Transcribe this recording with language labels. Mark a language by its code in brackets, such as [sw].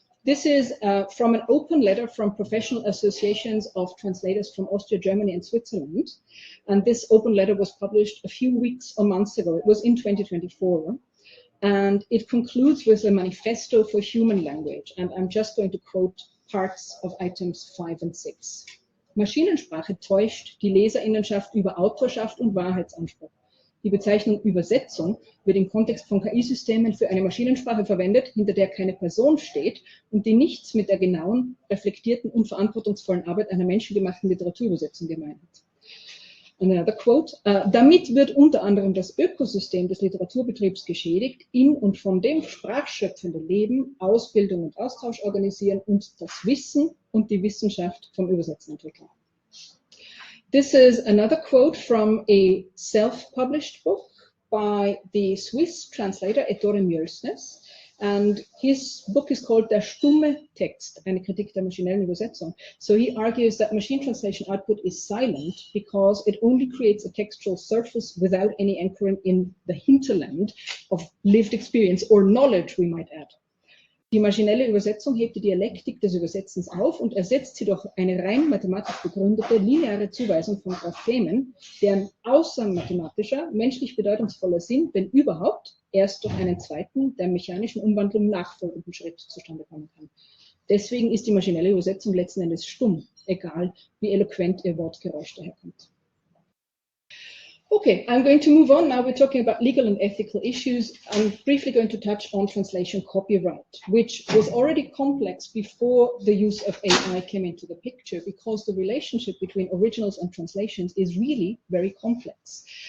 [en] This is from an open letter from professional associations of translators from Austria, Germany, and Switzerland. And this open letter was published a few weeks or months ago. It was in 2024. And it concludes with a manifesto for human language. And I'm just going to quote parts of items 5 and 6. [de] Maschinensprache täuscht die Leserinnenschaft über Autorschaft und Wahrheitsanspruch. Die Bezeichnung Übersetzung wird im Kontext von KI-Systemen für eine Maschinensprache verwendet, hinter der keine Person steht und die nichts mit der genauen, reflektierten und verantwortungsvollen Arbeit einer menschengemachten Literaturübersetzung gemein hat. Another quote, damit wird unter anderem das Ökosystem des Literaturbetriebs geschädigt, in und von dem sprachschöpfende Leben, Ausbildung und Austausch organisieren und das Wissen und die Wissenschaft vom Übersetzen entwickeln. [en] This is another quote from a self-published book by the Swiss translator Ettore Mjörsnes, and his book is called Der stumme Text, eine Kritik der maschinellen Übersetzung. So he argues that machine translation output is silent because it only creates a textual surface without any anchoring in the hinterland of lived experience or knowledge, we might add. [de] Die maschinelle Übersetzung hebt die Dialektik des Übersetzens auf und ersetzt sie durch eine rein mathematisch begründete lineare Zuweisung von Graphemen, deren außer mathematischer, menschlich bedeutungsvoller Sinn, wenn überhaupt, erst durch einen zweiten, der mechanischen Umwandlung nachfolgenden Schritt zustande kommen kann. Deswegen ist die maschinelle Übersetzung letzten Endes stumm, egal wie eloquent ihr Wortgeräusch daherkommt. [en] Okay, I'm going to move on. Now we're talking about legal and ethical issues. I'm briefly going to touch on translation copyright, which was already complex before the use of AI came into the picture, because the relationship between originals and translations is really very complex.